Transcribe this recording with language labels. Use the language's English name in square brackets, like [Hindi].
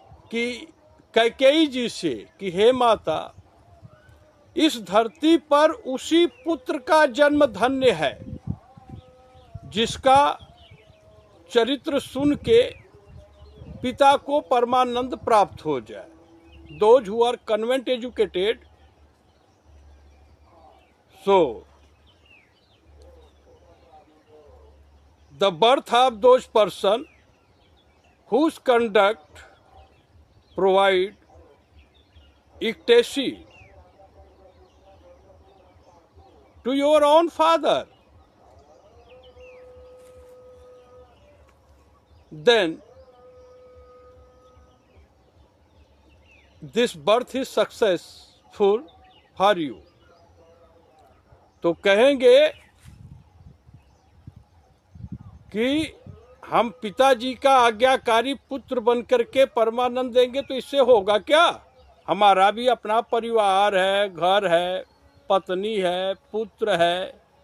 [Hindi] कि कैकेयी जी से कि हे माता, इस धरती पर उसी पुत्र का जन्म धन्य है जिसका चरित्र सुन के पिता को परमानंद प्राप्त हो जाए। [English] Those who are convent educated, so the birth of those person whose conduct provide ecstasy to your own father, then this birth is successful for you. [Hindi] तो कहेंगे कि हम पिताजी का आज्ञाकारी पुत्र बनकर के परमानंद देंगे तो इससे होगा क्या? हमारा भी अपना परिवार है, घर है, पत्नी है, पुत्र है।